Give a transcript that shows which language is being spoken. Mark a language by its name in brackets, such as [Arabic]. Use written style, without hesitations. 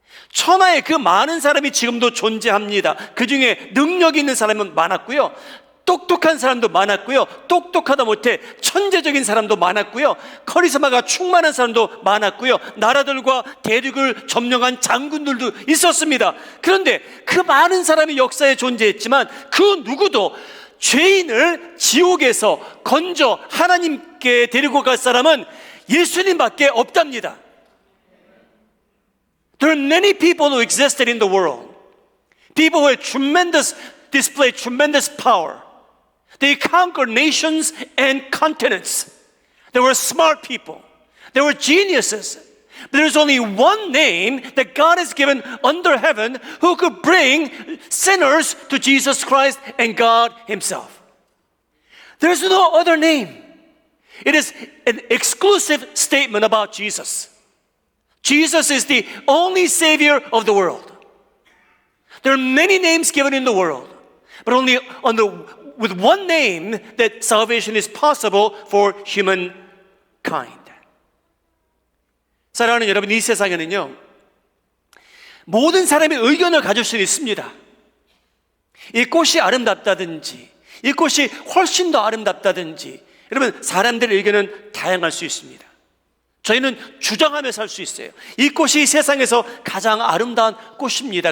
[Korean] 천하에 그 많은 사람이 지금도 존재합니다. 그 중에 능력 있는 사람은 많았고요, 똑똑한 사람도 많았고요, 똑똑하다 못해 천재적인 사람도 많았고요, 카리스마가 충만한 사람도 많았고요, 나라들과 대륙을 점령한 장군들도 있었습니다. 그런데 그 많은 사람이 역사에 존재했지만 그 누구도 죄인을 지옥에서 건져 하나님께 데리고 갈 사람은 예수님밖에 없답니다. [English] There are many people who existed in the world. People who displayed tremendous power. They conquered nations and continents. They were smart people. They were geniuses. But there's only one name that God has given under heaven who could bring sinners to Jesus Christ and God Himself. There's no other name. It is an exclusive statement about Jesus. Jesus is the only Savior of the world. There are many names given in the world, but only with one name that salvation is possible for humankind. [Korean] 사랑하는 여러분, 이 세상에는요, 모든 사람의 의견을 가질 수 있습니다. 이 꽃이 아름답다든지, 이 꽃이 훨씬 더 아름답다든지, 여러분, 사람들의 의견은 다양할 수 있습니다. 저희는 주장하며 살 수 있어요. 이 꽃이 세상에서 가장 아름다운 꽃입니다.